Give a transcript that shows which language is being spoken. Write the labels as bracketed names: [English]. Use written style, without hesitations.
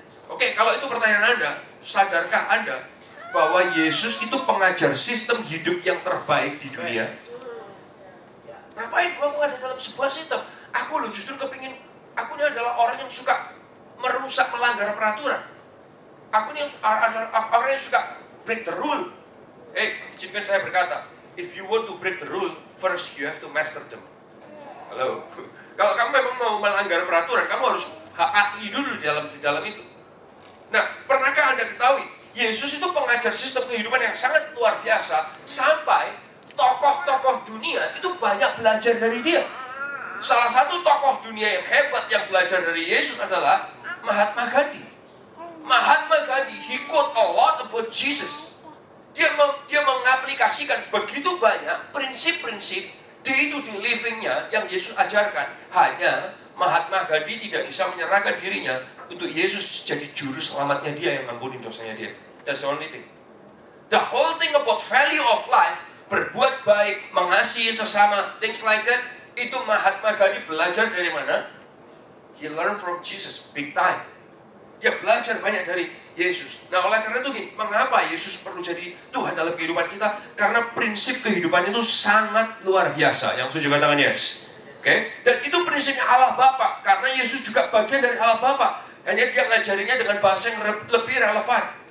[Indonesian] Oke, kalau itu pertanyaan Anda, sadarkah Anda bahwa Yesus itu pengajar sistem hidup yang terbaik di dunia? Ngapain gua ada dalam sebuah sistem? Aku loh justru kepingin, aku ini adalah orang yang suka merusak, melanggar peraturan. Aku ini adalah orang yang suka [English] break the rule. [Indonesian] Izinkan saya berkata, [English] if you want to break the rule, first you have to master them. [Indonesian] Halo. Kalau kamu memang mau melanggar peraturan, kamu harus ahli dulu di dalam itu. Nah, pernahkah Anda ketahui, Yesus itu pengajar sistem kehidupan yang sangat luar biasa, sampai tokoh-tokoh dunia itu banyak belajar dari dia. Salah satu tokoh dunia yang hebat yang belajar dari Yesus adalah Mahatma Gandhi. [English] Mahatma Gandhi, he quote a lot about Jesus. [Indonesian] Dia mengaplikasikan begitu banyak prinsip-prinsip [English] day-to-day living- [Indonesian] nya yang Yesus ajarkan. Hanya Mahatma Gandhi tidak bisa menyerahkan dirinya untuk Yesus jadi juru selamatnya dia yang ngampuni dosanya dia. [English] That's the only thing. The whole thing about value of life, [Indonesian] berbuat baik, mengasihi sesama, [English] things like that, [Indonesian] itu Mahatma Gandhi belajar dari mana? [English] He learned from Jesus, big time. [Indonesian] Dia belajar banyak dari Yesus. Nah, oleh karena itu gini, mengapa Yesus perlu jadi Tuhan dalam kehidupan kita? Karena prinsip kehidupan itu sangat luar biasa. Yang setuju katakan yes. Oke? Dan itu prinsipnya Allah Bapa. Karena Yesus juga bagian dari Allah Bapa. Hanya dia ngajarinya dengan bahasa yang lebih relevan.